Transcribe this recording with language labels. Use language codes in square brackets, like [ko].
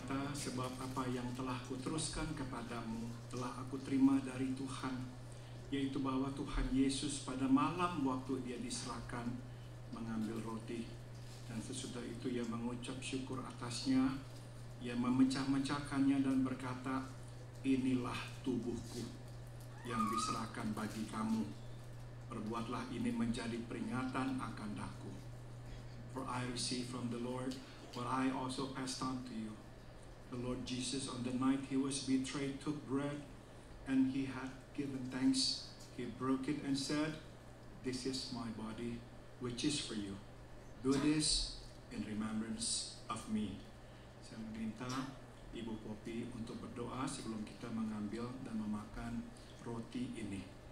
[id] Sebab apa yang telah kuteruskan kepadamu telah aku terima dari Tuhan, yaitu bahwa Tuhan Yesus pada malam waktu dia diserahkan mengambil roti, dan sesudah itu ia mengucap syukur atasnya, ia memecah-mecahkannya dan berkata, inilah tubuhku yang diserahkan bagi kamu, perbuatlah ini menjadi peringatan akan daku. [en] For I received from the Lord what I also passed on to you. The Lord Jesus, on the night he was betrayed, took bread, and he had given thanks. He broke it and said, this is my body, which is for you. Do this in remembrance of me. [id] Saya meminta Ibu Poppy untuk berdoa sebelum kita mengambil dan memakan roti ini.